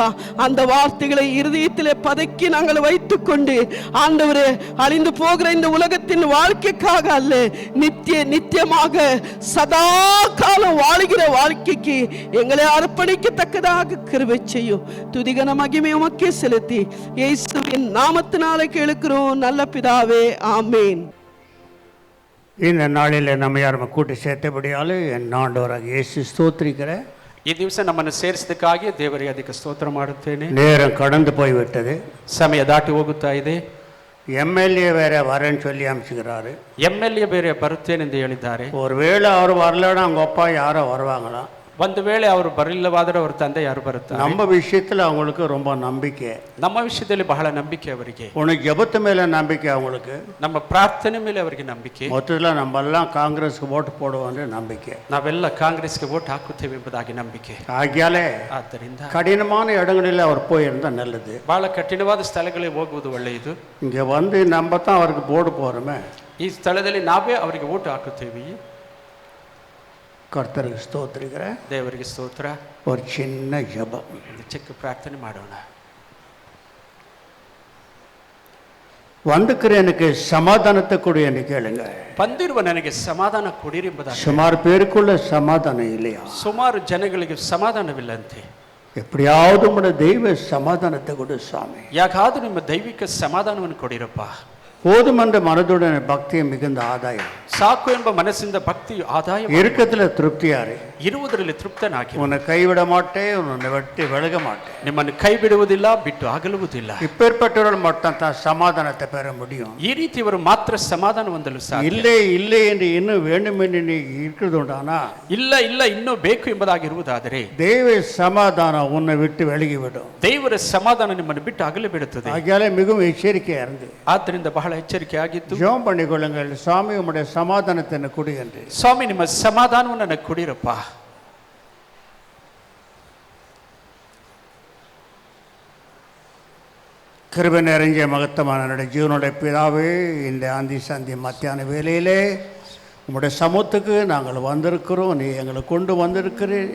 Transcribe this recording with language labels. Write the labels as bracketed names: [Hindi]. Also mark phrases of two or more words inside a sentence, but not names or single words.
[Tamil] அந்த வார்த்தைகளை இருதயத்திலே பதக்கி நாங்கள் வைத்துக் கொண்டு ஆண்டவரே அழிந்து போகிற இந்த உலகத்தின் வாழ்க்கைக்காக அல்ல, நித்தியமாக சதா காலம் வாழ்கிற வாழ்க்கைக்கு எங்களை அர்ப்பணிக்கத்தக்கதாக கிருபை செய்யும். துதிகன மகிமை உமக்கே செலுத்தி இயேசுவின் நாமத்தினாலே கேளுக்கிறோம் நல்ல பிதாவே, ஆமேன். இந்த நாளில் நம்ம யாரும் கூட்டி சேர்த்தபடியால் என் ஆண்டவராகி யேசு ஸ்தோத்திரிக்கிறே. [Kannada] ಈ ದಿವಸ ನಮ್ಮನ್ನು ಸೇರಿಸಿದಕ್ಕಾಗಿ ದೇವರಿಗೆ ಅಧಿಕ ಸ್ತೋತ್ರ ಮಾಡುತ್ತೇನೆ. [Tamil] நேரம் கடந்து போய்விட்டது, [Kannada] ಸಮಯ ದಾಟಿ ಹೋಗುತ್ತಾ ಇದೆ. [Tamil] எம்எல்ஏ வேற வரேன்னு சொல்லி அனுப்பிச்சுக்கிறாரு. [Kannada] ಎಮ್ಎಲ್ಎ ಬೇರೆ ಬರುತ್ತೇನೆಂದು ಹೇಳಿದ್ದಾರೆ. [Tamil] ஒருவேளை அவர் வரலன்னா அவங்க அப்பா யாரோ வருவாங்களாம். [Kannada] ಒಂದು ವೇಳೆ ಅವರು ಬರಲಿಲ್ಲವಾದರೆ ಅವರ ತಂದೆ ಯಾರು ಬರುತ್ತಾರೆ. [Tamil] நம்ம விஷயத்தில் அவங்களுக்கு ரொம்ப நம்பிக்கை, [Kannada] ನಮ್ಮ ವಿಷಯದಲ್ಲಿ ಬಹಳ ನಂಬಿಕೆ ಅವರಿಗೆ. [Tamil] உனக்கு ஜெபத்து மேலே நம்பிக்கை அவங்களுக்கு, [Kannada] ನಮ್ಮ ಪ್ರಾರ್ಥನೆ ಮೇಲೆ ಅವರಿಗೆ ನಂಬಿಕೆ. [Tamil] மொத்தத்தில் நம்ம எல்லாம் காங்கிரஸ்க்கு ஓட்டு போடுவோன்ற நம்பிக்கை. [Kannada] ನಾವೆಲ್ಲ ಕಾಂಗ್ರೆಸ್ಗೆ ವೋಟ್ ಹಾಕುತ್ತೇವೆ ಎಂಬುದಾಗಿ ನಂಬಿಕೆ. [Tamil] ஆகியாலே [Kannada] ಆದ್ದರಿಂದ [Tamil] கடினமான இடங்களில் அவர் போயிருந்தா நல்லது. [Kannada] ಬಹಳ ಕಠಿಣವಾದ ಸ್ಥಳಗಳಿಗೆ ಹೋಗುವುದು ಒಳ್ಳೆಯದು. [Tamil] இங்கே வந்து நம்ம தான் அவருக்கு போடு போகிறோமே, [Kannada] ಈ ಸ್ಥಳದಲ್ಲಿ ನಾವೇ ಅವರಿಗೆ ವೋಟ್ ಹಾಕುತ್ತೇವೆ. [Tamil] கர்த்தருக்கு ஸ்தோத்திரிக்கிறேன். [Kannada] ದೇವರಿಗೆ ಸ್ತೋತ್ರ. [Tamil] ஒரு சின்ன ஜெபம், [Kannada] ಚಿಕ್ಕ ಪ್ರಾರ್ಥನೆ ಮಾಡೋಣ. [Tamil] வந்துக்கிற எனக்கு சமாதானத்தை கொடு என்று கேளுங்க. [Kannada] ಬಂದಿರುವ ನನಗೆ ಸಮಾಧಾನ ಕೊಡಿರಿ ಎಂಬುದಾಗಿ. [Tamil] சுமார் பேருக்குள்ள சமாதானம் இல்லையா? [Kannada] ಸುಮಾರು ಜನಗಳಿಗೆ ಸಮಾಧಾನವಿಲ್ಲಂತೆ. [Tamil] எப்படியாவது உங்களுடைய தெய்வ சமாதானத்தை கொடு சாமி. [Kannada] ಯಾಕಾದ್ರೂ ನಿಮ್ಮ ದೈವಿಕ ಸಮಾಧಾನವನ್ನು ಕೊಡಿರಪ್ಪ. [Tamil] போதுமன்ற மனதுடன் பக்தியை மிகுந்த ஆதாயம். [Kannada] ಸಾಕು ಎಂಬ ಮನಸ್ಸಿಂದ ಭಕ್ತಿ ಆದಾಯ. [Tamil] இறுக்கத்துல திருப்தியாரு. [Kannada] ಇರುವುದರಲ್ಲಿ ತೃಪ್ತನಾಗಿ. [Tamil] உன்னை கைவிட மாட்டேன், உன்னை விட்டு விலக மாட்டேன். [Kannada] ನಿಮ್ಮನ್ನು ಕೈ ಬಿಡುವುದಿಲ್ಲ, ಬಿಟ್ಟು ಅಗಲುವುದಿಲ್ಲ. [Tamil] இப்பேற்பட்டவர்கள் மட்டும் தான் சமாதானத்தை பெற முடியும். [Kannada] ಈ ರೀತಿಯವರು ಮಾತ್ರ ಸಮಾಧಾನ ಹೊಂದಲು ಸಾಧ್ಯ. [Tamil] இல்லை இல்லை என்று இன்னும் வேண்டும் என்று நீ இருக்கிறதுண்டானா, [Kannada] ಇಲ್ಲ ಇಲ್ಲ ಇನ್ನೂ ಬೇಕು ಎಂಬುದಾಗಿರುವುದಾದರೆ [Tamil] தேவ சமாதானம் உன்னை விட்டு விலகிவிடும். [Kannada] ದೇವರ ಸಮಾಧಾನ ನಿಮ್ಮನ್ನು ಬಿಟ್ಟು ಅಗಲಿ ಬಿಡುತ್ತದೆ. [Tamil] ஆகையால மிகவும் எச்சரிக்கையா இருந்து [Kannada] ಆದ್ದರಿಂದ ಬಹಳ ಎಚ್ಚರಿಕೆ ಆಗಿತ್ತು. [Tamil] ஜெபம் பண்ணிக்கொள்ளுங்கள். சுவாமி உம்முடைய சமாதானத்தை எனக்கு கொடு என்று. [Kannada] ಸ್ವಾಮಿ ನಿಮ್ಮ ಸಮಾಧಾನವನ್ನು ನನಗೆ ಕೊಡಿರಪ್ಪ. [Tamil] கிருபை நிறைஞ்ச மகத்தமான என்னுடைய ஜீவனுடைய பிதாவே, இந்த ஆந்தி சந்தி மத்தியான வேலையிலே உம்முடைய சமூகத்துக்கு நாங்கள் வந்திருக்கிறோம். நீ எங்களை கொண்டு வந்திருக்கிறேன்.